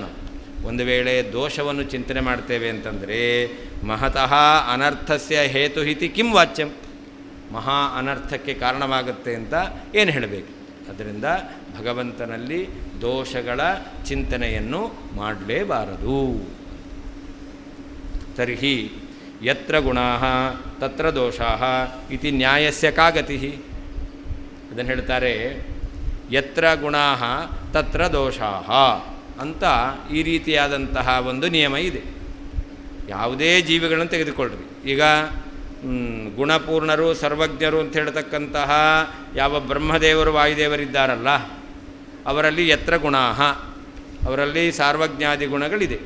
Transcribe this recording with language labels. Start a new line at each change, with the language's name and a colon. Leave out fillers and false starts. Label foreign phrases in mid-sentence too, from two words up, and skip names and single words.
Kannada: ಒಂದು ವೇಳೆ ದೋಷವನ್ನು ಚಿಂತನೆ ಮಾಡ್ತೇವೆ ಅಂತಂದರೆ
Sanskrit: ಮಹತಃ ಅನರ್ಥಸ್ಯ ಹೇತುಹಿತಿ ಕಿಂ ವಾಚ್ಯಂ,
Kannada: ಮಹಾ ಅನರ್ಥಕ್ಕೆ ಕಾರಣವಾಗುತ್ತೆ ಅಂತ ಏನು ಹೇಳಬೇಕು. ಅದರಿಂದ ಭಗವಂತನಲ್ಲಿ ದೋಷಗಳ ಚಿಂತನೆಯನ್ನು ಮಾಡಲೇಬಾರದು.
Sanskrit: ತರ್ಹಿ ಯತ್ರ ಗುಣಾಃ ತತ್ರ ದೋಷಾಃ ಇತಿ ನ್ಯಾಯಸ್ಯ ಕಾ ಗತಿಃ.
Kannada: ಅದನ್ನು ಹೇಳ್ತಾರೆ
Sanskrit: ಯತ್ರ ಗುಣಾಃ ತತ್ರ ದೋಷಾಃ
Kannada: ಅಂತ ಈ ರೀತಿಯಾದಂತಹ ಒಂದು ನಿಯಮ ಇದೆ. ಯಾವುದೇ ಜೀವಿಗಳನ್ನು ತೆಗೆದುಕೊಳ್ಳ್ರಿ. ಈಗ ಗುಣಪೂರ್ಣರು ಸರ್ವಜ್ಞರು ಅಂತ ಹೇಳ್ತಕ್ಕಂತಹ ಯಾವ ಬ್ರಹ್ಮದೇವರು ವಾಯುದೇವರಿದ್ದಾರಲ್ಲ ಅವರಲ್ಲಿ
Sanskrit: ಯತ್ರ ಗುಣಾಃ,
Kannada: ಅವರಲ್ಲಿ ಸಾರ್ವಜ್ಞಾದಿ ಗುಣಗಳಿದೆ.